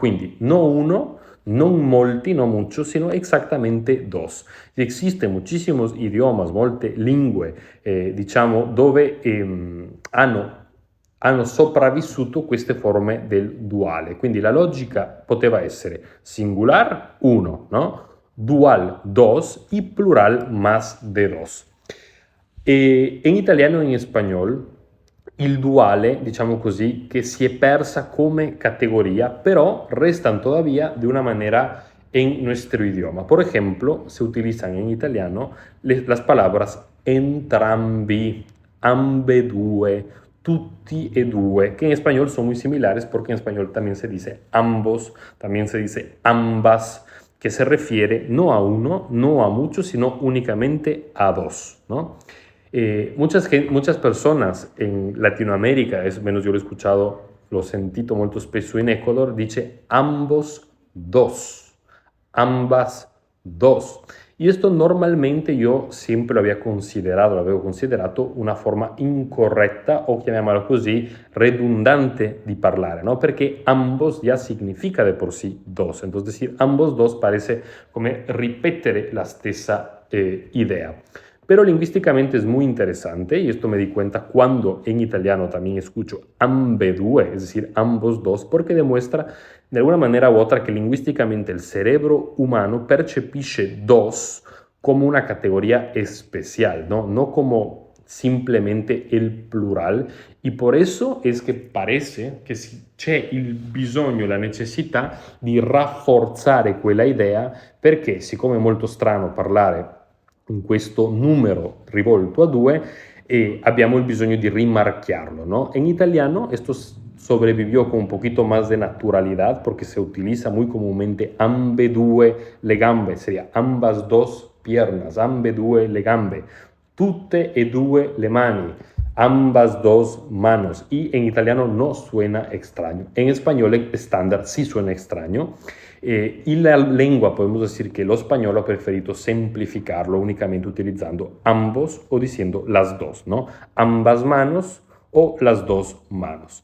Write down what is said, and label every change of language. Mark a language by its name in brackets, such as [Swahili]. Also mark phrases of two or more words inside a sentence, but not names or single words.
[Italian] Quindi non uno, non molti, [Spanish] no muchos, sino exactamente dos. Y existen muchísimos idiomas, [Italian] molte lingue, diciamo, dove hanno hanno sopravvissuto queste forme del duale. Quindi la logica poteva essere singular, uno, no? [Spanish] Dual, dos, y plural, más de dos. [Italian] E in italiano e in spagnolo il duale, diciamo così, che si è persa come categoría, [Spanish] pero restan todavía de una manera en nuestro idioma. Por ejemplo, se utilizan en italiano las palabras [Italian] entrambi, ambedue, tutti e due, [Spanish] que en español son muy similares porque en español también se dice ambos, también se dice ambas, que se refiere no a uno, no a muchos, sino únicamente a dos, ¿no? Muchas personas en Latinoamérica, es menos yo lo he escuchado, [Italian] lo sentito molto spesso [Spanish] in Ecuador, dice ambos dos, ambas dos. Y esto normalmente yo siempre lo [Italian] avevo considerato una forma incorretta o chiamiamola così, [Spanish] redundante [Italian] di parlare, [Spanish] ¿no? Perché ambos ya significa de por sí dos. Entonces decir ambos dos parece [Italian] come ripetere la stessa idea. [Spanish] Pero lingüísticamente es muy interesante y esto me di cuenta cuando en italiano también escucho ambedue, es decir, ambos dos, porque demuestra de alguna manera u otra que lingüísticamente el cerebro humano percepisce dos como una categoría especial, ¿no? No como simplemente el plural, y por eso es [Italian] che parece che c'è il bisogno, la necessità di rafforzare quella idea, perché siccome è molto strano parlare in questo numero rivolto a due, abbiamo il bisogno di rimarcarlo, [Spanish] ¿no? En italiano esto sobrevivió con un poquito más de naturalidad porque se utiliza muy comúnmente [Italian] ambedue le gambe, [Spanish] sería ambas dos piernas, [Italian] ambedue le gambe, tutte e due le mani, [Spanish] ambas dos manos, y en italiano no suena extraño. En español estándar sí suena extraño. Y la lengua, podemos decir que lo español ha preferido simplificarlo únicamente utilizando ambos o diciendo las dos, ¿no? Ambas manos o las dos manos.